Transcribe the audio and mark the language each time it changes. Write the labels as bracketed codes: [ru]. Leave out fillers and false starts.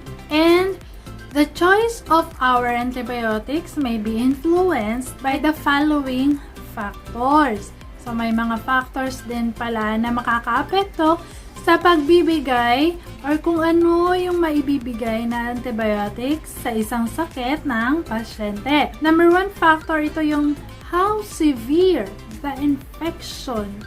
[en] And the choice of our antibiotics may be influenced by the following factors. [tl] So, may mga factors din pala na makakaapekto sa pagbibigay or kung ano yung maibibigay na antibiotics sa isang sakit ng pasyente. [en] Number one factor, [tl] ito yung [en] how severe the infection.